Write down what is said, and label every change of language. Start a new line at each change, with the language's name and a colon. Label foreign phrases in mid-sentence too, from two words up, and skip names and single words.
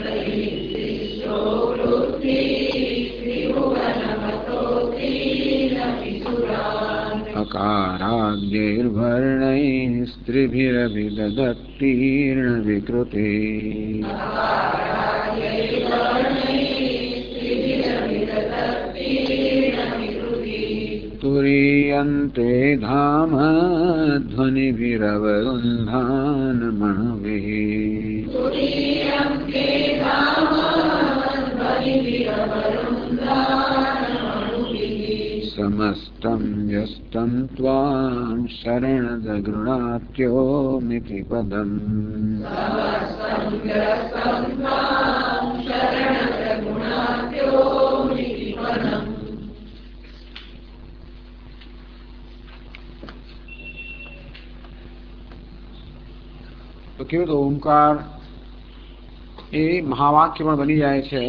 Sanskrit: अकाराद्यैर्वर्णैस्त्रिभिरभिदधत्तीर्णविकृते तुरीयन्ते धाम ध्वनिभिरवरुन्धानमणुभिः। समस्तं व्यस्तं त्वां शरणदगृणात्योमिति पदम्।
Gujarati: તો કેવું તો ઓમકાર એ મહાવાક્ય પણ બની જાય છે.